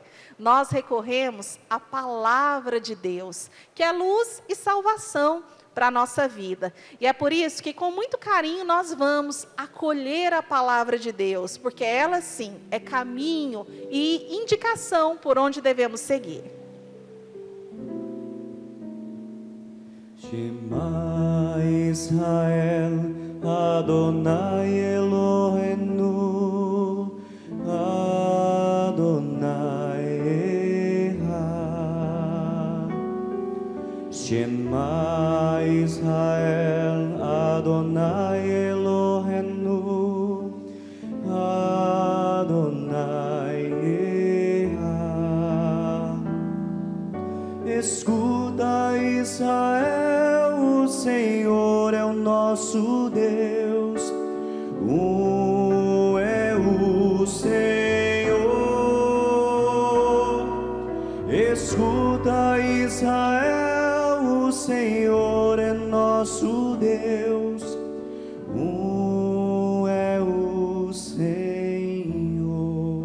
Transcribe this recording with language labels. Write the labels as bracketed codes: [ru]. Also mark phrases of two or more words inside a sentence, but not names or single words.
[pt] Nós recorremos à palavra de Deus, que é luz e salvação para a nossa vida. E é por isso que com muito carinho nós vamos acolher a palavra de Deus, porque ela sim é caminho e indicação por onde devemos seguir. [he] שמע ישראל אדוני אלוהינו אדוני אחד. שמע ישראל אדוני אלוהינו אדוני אחד. [pt] Escuta, Israel, o Senhor é o nosso Deus, é o Senhor. Escuta, Israel, o Senhor é nosso Deus, é o Senhor.